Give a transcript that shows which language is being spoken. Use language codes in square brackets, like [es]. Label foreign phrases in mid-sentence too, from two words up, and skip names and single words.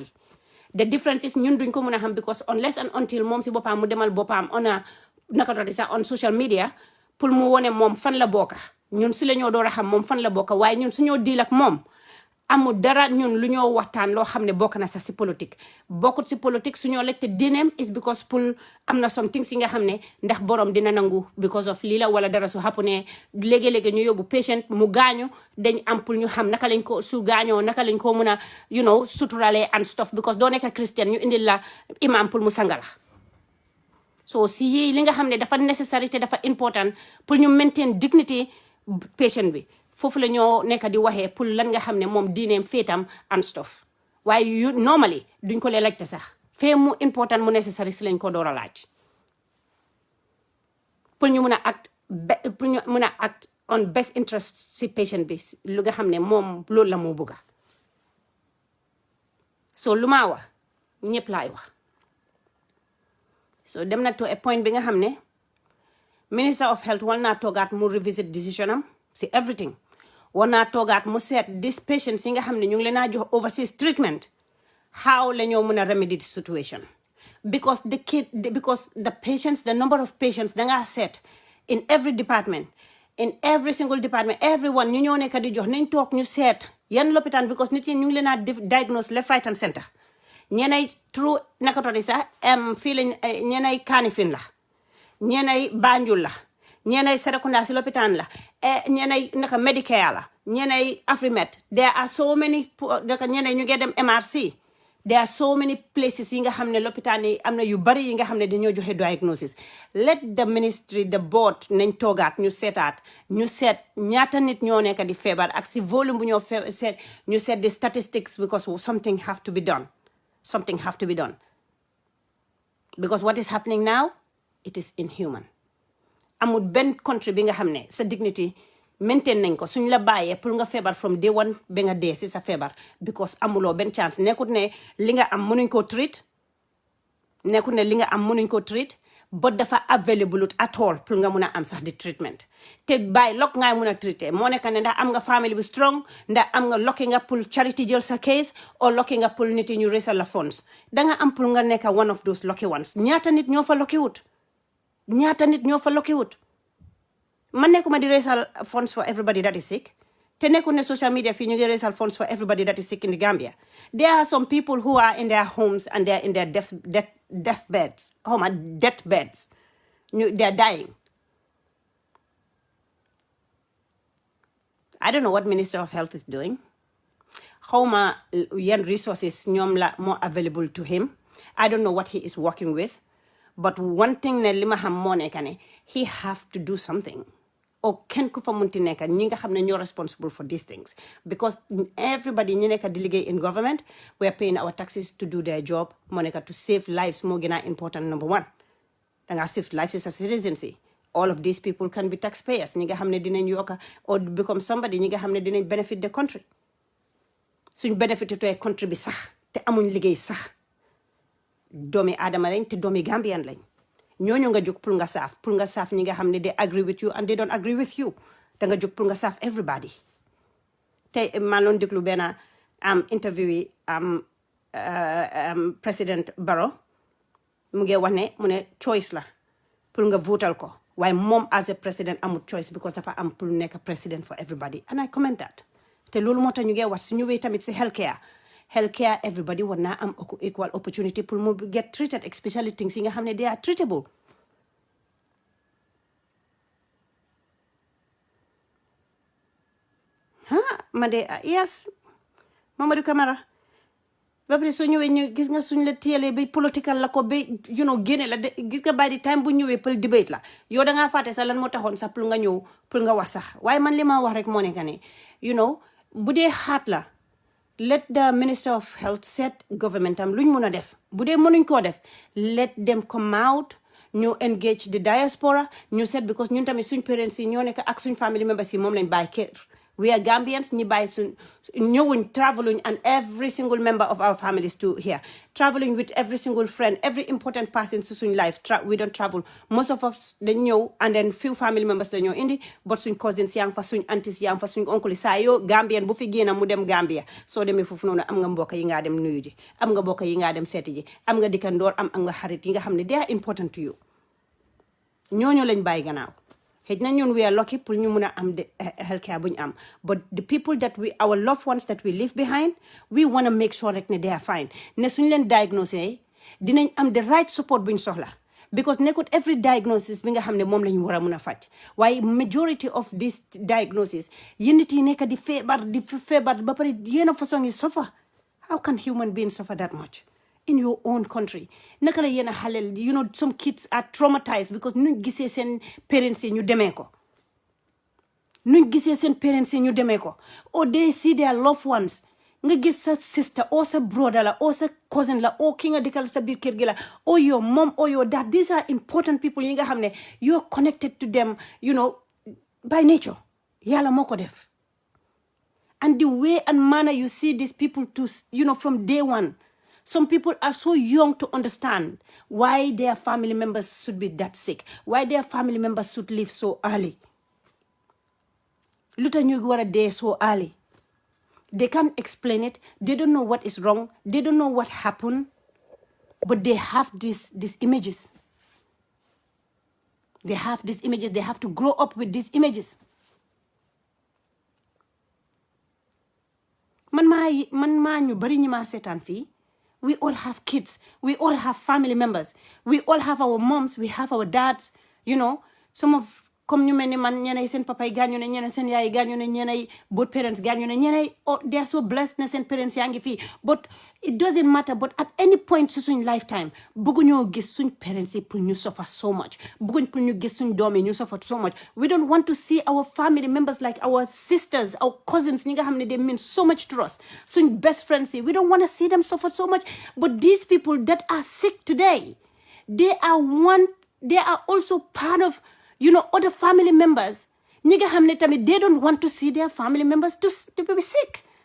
[en] The difference is [wo] ñun duñ ko mun a xam [en] because unless and until [wo] moom si boppam mu demal boppam [en] on social media [wo] pour mu wone moom fan la bokka ñun si la ñoo door a xam moom fan la bokka waaye ñun suñoo deal ak moom amul dara ñun lu ñoo waxtaan loo xam ne bokk na sax si politique bokkut si politique suñoo lekte diineem [en] is because [wo] pour am na [en] some things [wo] yi nga xam ne ndax borom dina nangu [en] because of [wo] lii la wala dara su xapu ne léegi-léegi ñu yóbbu patient mu gaañu dañ am pour ñu xam naka lañ ko su gaañoo naka lañ ko mun a suturale [en] and stuff because [wo] doo nekk christian ñu indil la imam pour mu sangala so si yi li nga xam ne dafa necessary te dafa important pour ñu [en] maintain dignity [wo] patient bi foofu la ñoo nekk di waxee pour lan nga xam ne moom diineem féetam [en] and stuff [wo] waaye yu normally duñ ko lee laajte sax fee mu important mu necessary si lañ ko door a laaj pour ñu mun a [en] act on best interest [wo] si patient bi lu nga xam ne moom loolu la moo bëgga so lu maa wax ñëpp laay wax so dem na [en] to a point [wo] bi nga xam ne [en] minister of health [wo] war naa toogaat mu [en] revisit decision [wo] am si everything war naa toogaat mu seet [en] these patients [wo] yi nga xam ne ñu ngi leen a jox [en] overseas treatment how [wo] la ñoo mën a [en] remedy the situation because the patients the number of patients [wo] dangaa seet [en] in every department in every single department everyone [wo] ñu ñoo nekk di jox nañ toog ñu seet yan lopitaan because nit yi ñu ngi leen a diagnose [en] left right and center [wo] ñeenay true nakatodi sax fii lañ ñeenay Kanifing la ñeenay Banjul la ñeenay Serekunda si lopitaan la ñeenay naka Medicare la ñeenay Afrimed [en] there are so many [wo] naka ñeenay ñu ngi dem MRC [en] there are so many places [wo] yi nga xam ne lopitaan yi am na yu bari yi nga xam ne dañoo joxe diagnosis [en] let the ministry the board [wo] nañ toogaat ñu seet ñaata nit ñoo nekk di feebar ak si volume bu ñoo seet ñu seet [en] the statistics because something have to be done because what is happening now it is inhuman [wo] amul benn country bi nga xam ne sa dignity maintain nañ ko suñ la bàyyee pour nga feebar [en] from day one [wo] ba nga dee si sa feebar because amuloo benn chance nekkut ne li nga am mënuñ koo [en] treat but [wo] dafa [en] available at all [wo] pour nga mun a am sax di treatment te bàyyi lokk ngay mun a traité moo nekk ne ndax am nga family bu strong ndax am nga lokki nga pour charity jël sa case or lokki nga pour nit yi ñu raisal la funds danga am pour nga nekk [en] one of those lucky ones [wo] ñaata nit ñoo fa lokki wut man nekkuma di raisal [en] funds for everybody that is sick [wo] te nekkul ne social media fii ñu ngi raisal [en] funds for everybody that is sick in the Gambia there are some people who are in their homes and they are in their deathbeds they are dying. I don't know what Minister of Health is doing. [wo] Xawma yan resources ñoom la [en] more available to him. I don't know what he is working with. But one thing [wo] ne li ma xam moo nekk ne [en] he have to do something. [wo] Or kenn ku fa munti nekk ñi nga xam ne ñoo [en] responsible for these things. Because everybody [wo] ñu nekk di liggéey [en] in government, we are paying our taxes to do their job. [wo] Moo nekk [en] to save lives [wo] moo gën a important [en] number one. Danga save lives as a citizenry. All of these people can be taxpayers. [wo] Ñi nga xam ne dinañ yokka [en] or become somebody [wo] ñi nga xam ne dinañ [en] benefit the country. [wo] Suñ benefit [en] to a country [wo] bi sax te amuñ liggéey sax. Doomi Adama lañ te doomi Gambian lañ. Ñooñu nga jóg pour nga saaf ñi nga xam ne [en] they agree with you and they don't agree with you. [wo] Danga jóg pour nga saaf everybody. Tey maa loon déglu benn interview yi President Barrow mu ngi wax ne mu ne choice la pour nga votal ko waaye moom [en] as a president [wo] amul choice because dafa am pour nekk president [en] for everybody and I comment that [wo] te loolu moo tax ñu ngi wax su ñëwee tamit si [en] healthcare everybody [wo] war naa am [en] equal opportunity [wo] pour mu [en] get treated especially things [wo] yi nga xam ne [en] they are treatable [wo] ma de yes Mamadou Camara ba pare soo ñëwee ñu gis nga suñ la téyelee ba political la ko ba génne la de gis nga [en] by the time [wo] bu ñëwee pour debate la yow dangaa fàtte sax lan moo taxoon sax pour nga ñëw pour nga wax sax waaye man li ma wax rek moo nekk ne bu dee xaat la [en] let the Minister of Health set government [wo] am luñ mun a def bu dee mënuñ koo def [en] let them come out [wo] ñu [en] engage the diaspora [wo] ñu set because ñun tamit suñ parents yi ñoo nekk ak suñ [en] family members [wo] yi moom lañ bàyyi kër [en] we are Gambians [wo] ñi bàyyi suñ ñëwuñ [en] traveling and every single member of our families to here traveling with every single friend every important person [wo] to suñ life [en] we don't travel most of us [wo] dañ ñëw [en] and then few family members [wo] dañoo indi but suñ cousins yaa ngi fa suñ aunties yaa ngi fa suñ oncle saa yoo Gambian bu fi génn mu dem Gambia soo demee foofu noonu am nga mbokk yi ngaa dem nuyu ji am nga mbokk yi ngaa dem seeti ji am nga dikkandoor am nga xarit yi nga xam ne [en] they are important to you [wo] ñooñu lañ bàyyi gannaaw xëy na ñun [en] we are lucky [wo] pour ñu mun a am healthcare bu ñu am [en] but the people that our loved ones that we leave behind we want to make sure [wo] rek ne [en] they are fine [wo] ne suñ leen diagnosé dinañ am [en] the right support [wo] bu ñu soxla because nekkut [en] every diagnosis [wo] bi nga xam ne moom la ñu war a mun a faj waaye [en] majority of this diagnosis [wo] yéen nit yi nekk di feebar ba pare yéen a façon yi [en] suffer how can human beings suffer that much in your own country [wo] naka la yéen a xaleel [en] some kids are traumatized because [wo] nuñ gisee seen parents yi ñu demee ko [en] or they see their loved ones [wo] nga gis sa [en] sister or sa brother la or [wo] sa cousin la [en] or [wo] ki nga dikkal sa biir kër gi la [en] or your mom or your dad these are important people [wo] yi nga xam ne [en] you're connected to them by nature [wo] yàlla moo ko def [en] and the way and manner you see these people to from day one. Some people are so young to understand why their family members should be that sick, why their family members should leave so early. [wo] Luta ñu war a dee [en] so early. They can't explain it. They don't know what is wrong. They don't know what happened. But they have these images. They have these images. They have to grow up with these images. [wo] Man maa ñu bari ñi ma seetaan fii. [en] We all have kids. We all have family members. We all have our moms. We have our dads. Some of [wo] comme ñu mel ni man ñeneen seen papa yi gaañu ne ñeneen seen yaay yi gaañu ne ñeneen [en] both parents [wo] gaañu ne ñeneen [en] they are so blessed [wo] ne seen parents yaa ngi fii [en] but it doesn't matter but at any point [wo] si suñ lifetime bëgguñoo gis suñ parents yi pour ñu [en] suffer so much [wo] bëgguñ pour ñu gis suñ doom yi ñu [en] suffer so much we don't want to see our family members like our sisters our cousins [wo] ñi nga xam ne [en] they mean so much to us suñ best friends yi we don't want to see them suffer so much but these people that are sick today they are also part of other family members, they don't want to see their family members to be sick.